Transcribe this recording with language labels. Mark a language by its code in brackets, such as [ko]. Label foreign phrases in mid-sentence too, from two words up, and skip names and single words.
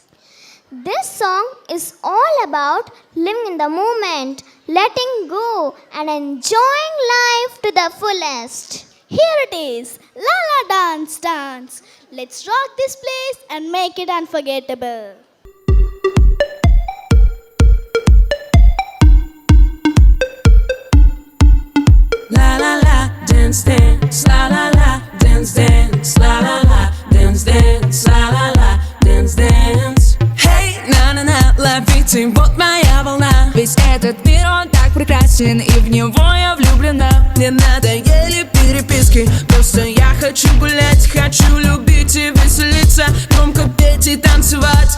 [en] This song is all about living in the moment, letting go, and enjoying life to the fullest. Here it is, La La Dance Dance. Let's rock this place and make it unforgettable. La la la, dance dance, la la la, dance dance, la la la, dance dance, la la la, dance dance. [ru] Hey, на-на-на, ловите, вот моя волна. Ведь этот мир, он так прекрасен, и в него я влюблена. Мне надоели переписки, просто я хочу гулять, хочу любить и веселиться, громко петь и танцевать.